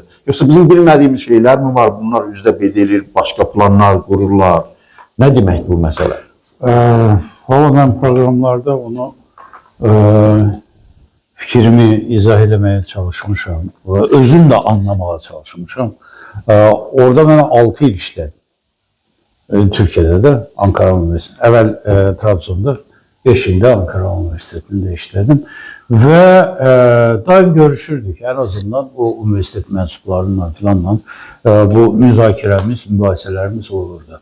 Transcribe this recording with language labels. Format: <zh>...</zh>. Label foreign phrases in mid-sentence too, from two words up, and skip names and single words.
<az>Yoxsa bizim bilmədiyimiz şeylər mi var? Bunlar üzdə bedilir, başqa planlar qururlar. Nə demək bu məsələ? Valla mən proqramlarda onu fikrimi izah eləməyə çalışmışam. Özüm də anlamağa çalışmışam. Orada mən 6 il işlədim.</az> <tr>Türkiye'de de Ankara Üniversitesi, evvel Trabzon'da 5 ilde Ankara Üniversitesi'nde işledim ve daim görüşürdük. En azından o üniversite mensuplarından filanla bu müzakiremiz, mübahiselerimiz olurdu.</tr>